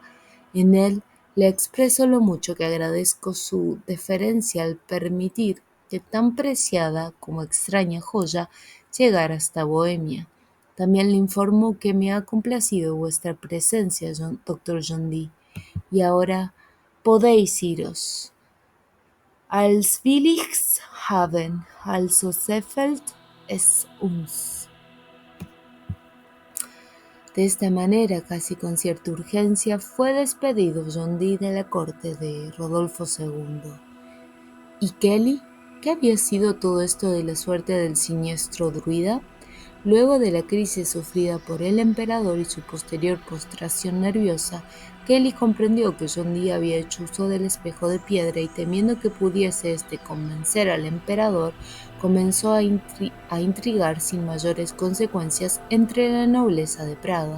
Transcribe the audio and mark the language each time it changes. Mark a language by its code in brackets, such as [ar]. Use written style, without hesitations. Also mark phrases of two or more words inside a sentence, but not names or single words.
[es] En él le expreso lo mucho que agradezco su deferencia al permitir que tan preciada como extraña joya llegara hasta Bohemia. También le informo que me ha complacido vuestra presencia, doctor John Dee, y ahora podéis iros. [de] Als will ich's haben, also gefällt es uns». [es] De esta manera, casi con cierta urgencia, fue despedido John Dee de la corte de Rodolfo II. ¿Y Kelly? ¿Qué había sido todo esto de la suerte del siniestro druida? Luego de la crisis sufrida por el emperador y su posterior postración nerviosa, Kelly comprendió que John Dee había hecho uso del espejo de piedra y, temiendo que pudiese convencer al emperador, comenzó a intrigar sin mayores consecuencias entre la nobleza de Praga.